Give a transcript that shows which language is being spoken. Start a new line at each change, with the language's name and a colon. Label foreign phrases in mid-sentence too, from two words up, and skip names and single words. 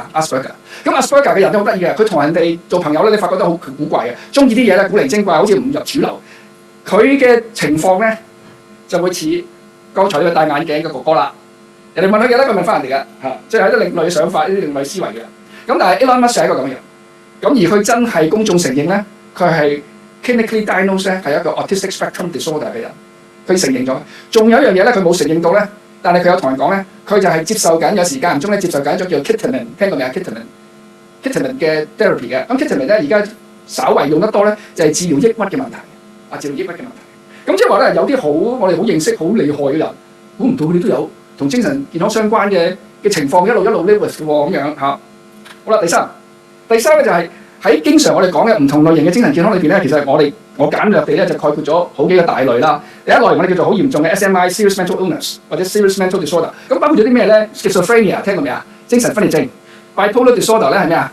Cantonese: 咁 Asperger 嘅人都好得意嘅，佢同人哋做朋友咧，你發覺都好古怪嘅，中意啲嘢咧古靈精怪，好似唔入主流。佢嘅情況咧就會似剛才呢個戴眼鏡嘅哥哥啦。人哋問佢嘅咧，佢問翻人哋嘅嚇，即係一啲另類嘅想法，一啲另類思維嘅。咁但係 Elon Musk 係一個咁嘅人，咁而佢真係公眾承認咧，佢係
English: clinically diagnosed
Cantonese: 咧係一個
English: autistic spectrum disorder
Cantonese: 嘅人，佢承認咗。仲有一樣嘢咧，佢冇承認到咧，但係佢有同人講咧，佢就係接受緊有時間唔中咧接受緊一種叫 Ketamine， 聽過未啊 ？Ketamine 嘅 therapy 嘅。咁 Ketamine 咧而家稍為用得多咧，就係治療抑鬱嘅問題，治療抑鬱嘅問題。咁即係話咧，有啲好我哋好認識好厲害嘅人，估唔到佢哋都有同精神健康相關嘅情況，一路
English: live with
Cantonese: 嘅喎，咁樣嚇。好啦，第三咧就係喺經常我哋講嘅唔同類型嘅精神健康裏邊咧，其實我簡略地咧就概括咗好幾個大類啦。第一類我哋叫做好嚴重嘅 SMI
English: （Serious Mental Illness）
Cantonese: 或者
English: Serious Mental Disorder。
Cantonese: 咁包括咗啲咩咧 ？Schizophrenia 聽過未啊？精神分裂症。
English: Bipolar Disorder
Cantonese: 咧係咩啊？